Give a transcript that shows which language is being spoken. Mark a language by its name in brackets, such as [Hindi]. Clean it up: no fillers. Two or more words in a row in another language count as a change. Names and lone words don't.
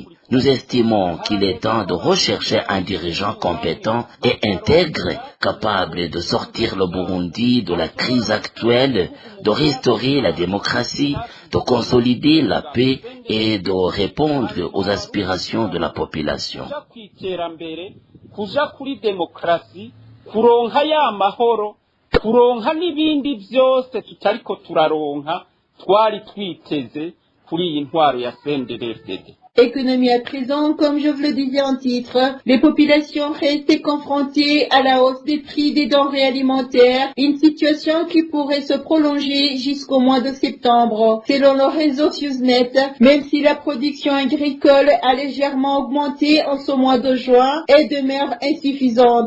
[French] Nous estimons qu'il est temps de rechercher un dirigeant compétent et intègre, capable de sortir le Burundi de la crise actuelle, de restaurer la démocratie, de consolider la paix et de répondre aux aspirations de la population. [Rundi] Kuronka n'ibindi byose tutariko turaronka twari twiteze kuri iyi ntwaro ya CNDD-FDD. [French] Économie à présent, comme je vous le disais en titre, les populations restent confrontées à la hausse des prix des denrées alimentaires, une situation qui pourrait se prolonger jusqu'au mois de septembre. Selon le réseau FuseNet, même si la production agricole a légèrement augmenté en ce mois de juin, elle demeure insuffisante.